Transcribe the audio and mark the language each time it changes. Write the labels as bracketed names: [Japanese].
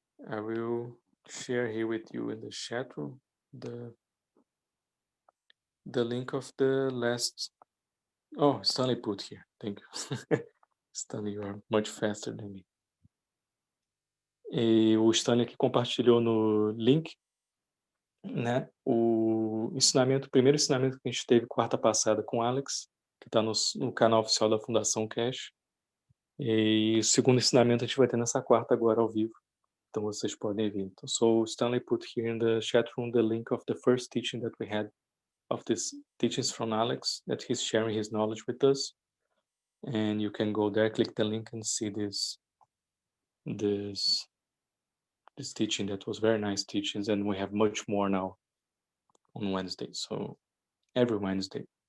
[English] I will share here with you in the chat room the link of the last. Oh, Stanley put here. Thank you. Stanley, you are much faster than me. [Portuguese] E o Stanley aqui compartilhou no link, né, o primeiro ensinamento que a gente teve quarta passada com o Alex, que está no canal oficial da Fundação Keshe. E o segundo ensinamento a gente vai ter nessa quarta agora ao vivo. Então vocês podem vir. [English] Então, so Stanley put here in the chat room the link of the first teaching that we had, of these teachings from Alex, that he's sharing his knowledge with us. And you can go there, click the link and see this this teaching that was very nice teachings, and we have much more now on Wednesday, so every Wednesday.